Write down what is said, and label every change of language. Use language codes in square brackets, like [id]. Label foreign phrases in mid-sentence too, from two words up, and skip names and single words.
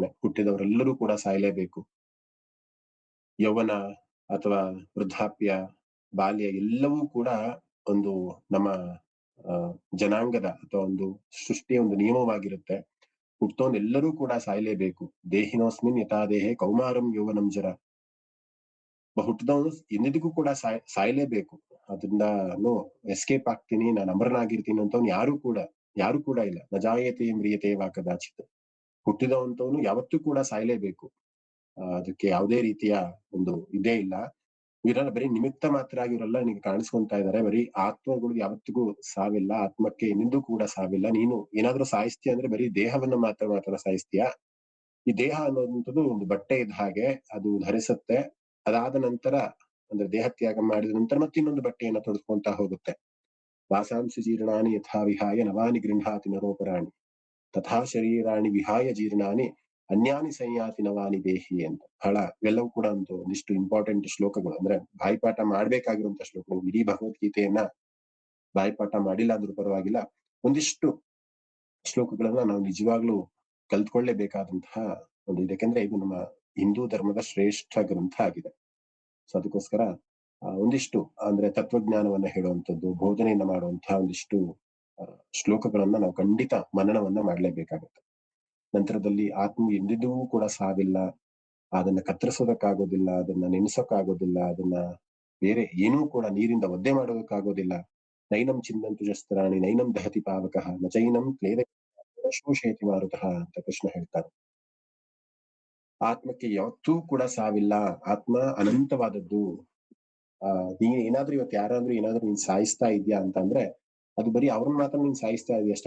[kn] ಹುಟ್ಟಿದವರೆಲ್ಲರೂ ಕೂಡ ಸಾಯಲೇಬೇಕು. ಯೌವನ ಅಥವಾ ವೃದ್ಧಾಪ್ಯ, ಬಾಲ್ಯ ಎಲ್ಲವೂ ಕೂಡ ಒಂದು ನಮ್ಮ ಜನಾಂಗದ ಅಥವಾ ಒಂದು ಸೃಷ್ಟಿಯ ಒಂದು ನಿಯಮವಾಗಿರುತ್ತೆ. ಹುಟ್ಟೋನ್ ಎಲ್ಲರೂ ಕೂಡ ಸಾಯ್ಲೇಬೇಕು. [sa] ದೇಹಿನೋಸ್ಮಿನ್ ಯಥಾ ದೇಹೆ ಕೌಮಾರಂ ಯೌವನಂ ಜರ. [kn] ಹುಟ್ಟಿದವನು ಎಂದಿಗೂ ಕೂಡ ಸಾಯ್ಲೇಬೇಕು. ಅದರಿಂದ ಎಸ್ಕೇಪ್ ಆಗ್ತೀನಿ, ನಾನು ಅಮರನಾಗಿರ್ತೀನಿ ಅಂತವ್ನು ಯಾರು ಕೂಡ ಇಲ್ಲ. [sa] ನಜಾಯತೆ ಮ್ರಿಯತೆ ವಾ ಕದಾಚಿತ್. [kn] ಹುಟ್ಟಿದವಂತವನು ಯಾವತ್ತೂ ಕೂಡ ಸಾಯ್ಲೇಬೇಕು. ಅದಕ್ಕೆ ಯಾವುದೇ ರೀತಿಯ ಒಂದು ಇದೇ ಇಲ್ಲ. ಇವರೆಲ್ಲ ಬರೀ ನಿಮಿತ್ತ ಮಾತ್ರ ಆಗಿರಲ್ಲ ನಿನಗೆ ಕಾಣಿಸ್ಕೊಂತಾ ಇದಾರೆ. ಬರೀ ಆತ್ಮಗಳು ಯಾವತ್ತಿಗೂ ಸಾವಿಲ್ಲ, ಆತ್ಮಕ್ಕೆ ಎಂದೂ ಕೂಡ ಸಾವಿಲ್ಲ. ನೀನು ಏನಾದ್ರೂ ಸಾಯಿಸ್ತೀಯ ಅಂದ್ರೆ ಬರೀ ದೇಹವನ್ನ ಮಾತ್ರ ಸಾಯಿಸ್ತೀಯ. ಈ ದೇಹ ಅನ್ನೋದಂಥದ್ದು ಒಂದು ಬಟ್ಟೆ ಇದ್ದ ಹಾಗೆ, ಅದು ಧರಿಸುತ್ತೆ. ಅದಾದ ನಂತರ ಅಂದ್ರೆ ದೇಹ ತ್ಯಾಗ ಮಾಡಿದ ನಂತರ ಮತ್ತೆ ಇನ್ನೊಂದು ಬಟ್ಟೆಯನ್ನ ತೊಡ್ಕೊಂತ ಹೋಗುತ್ತೆ. [sa] ವಾಸಾಂಸಿ ಜೀರ್ಣಾನಿ ಯಥಾ ವಿಹಾಯ ನವಾನಿ ಗೃಹಾತಿ ನರೋಪರಾಣಿ ತಥಾ ಶರೀರಾಣಿ ವಿಹಾಯ ಜೀರ್ಣಾನಿ ಅನ್ಯಾನಿ ಸಂಯಾತಿ ನವಾನಿ ದೇಹಿ ಅಂತ. [kn] ಬಹಳ ಇವೆಲ್ಲವೂ ಕೂಡ ಒಂದಿಷ್ಟು ಇಂಪಾರ್ಟೆಂಟ್ ಶ್ಲೋಕಗಳು. ಅಂದ್ರೆ ಬಾಯಿಪಾಠ ಮಾಡ್ಬೇಕಾಗಿರುವಂತ ಶ್ಲೋಕಗಳು. ಇಡೀ ಭಗವದ್ಗೀತೆಯನ್ನ ಬಾಯಿಪಾಠ ಮಾಡಿಲ್ಲ ಅಂದ್ರೂ ಪರವಾಗಿಲ್ಲ, ಒಂದಿಷ್ಟು ಶ್ಲೋಕಗಳನ್ನ ನಾವು ನಿಜವಾಗ್ಲೂ ಕಲ್ತ್ಕೊಳ್ಳೇಬೇಕಾದಂತಹ ಒಂದು ಇದೆ. ಯಾಕೆಂದ್ರೆ ಇದು ನಮ್ಮ ಹಿಂದೂ ಧರ್ಮದ ಶ್ರೇಷ್ಠ ಗ್ರಂಥ ಆಗಿದೆ. ಸೊ ಅದಕ್ಕೋಸ್ಕರ ಒಂದಿಷ್ಟು ಅಂದ್ರೆ ತತ್ವಜ್ಞಾನವನ್ನ ಹೇಳುವಂಥದ್ದು, ಬೋಧನೆಯನ್ನ ಮಾಡುವಂತಹ ಒಂದಿಷ್ಟು ಶ್ಲೋಕಗಳನ್ನ ನಾವು ಖಂಡಿತ ಮನನವನ್ನ ಮಾಡ್ಲೇಬೇಕಾಗುತ್ತೆ. ನಂತರದಲ್ಲಿ ಆತ್ಮ ಎಂದಿಗೂ ಕೂಡ ಸಾವಿಲ್ಲ, ಅದನ್ನ ಕತ್ತರಿಸೋದಕ್ಕಾಗೋದಿಲ್ಲ, ಅದನ್ನ ನೆನೆಸೋಕ್ಕಾಗೋದಿಲ್ಲ, ಅದನ್ನ ಬೇರೆ ಏನೂ ಕೂಡ ನೀರಿಂದ ಒದ್ದೆ ಮಾಡೋದಕ್ಕಾಗೋದಿಲ್ಲ. [sa] ನೈನಂ ಚಿಂದಂತು ಶಸ್ತ್ರಾಣಿ ನೈನಂ ದಹತಿ ಪಾವಕಃ ನಚೈನಂ ಕ್ಲೇದ ಶೋಷಯತಿ ಮಾರುತಃ [kn] ಅಂತ ಕೃಷ್ಣ ಹೇಳ್ತಾರೆ. ಆತ್ಮಕ್ಕೆ ಯಾವತ್ತೂ ಕೂಡ ಸಾವಿಲ್ಲ. ಆತ್ಮ ಅನಂತವಾದದ್ದು. ನೀನ್ ಏನಾದ್ರೂ ಇವತ್ತು ಯಾರಾದ್ರೂ ಏನಾದ್ರೂ ನೀನ್ ಸಾಯಿಸ್ತಾ ಇದ್ಯಾ ಅಂತಂದ್ರೆ ಅದು ಬರೀ ಅವ್ರನ್ನ ಮಾತ್ರ ನೀನ್ ಸಾಯಿಸ್ತಾ ಇದೀಯ ಅಷ್ಟೇ.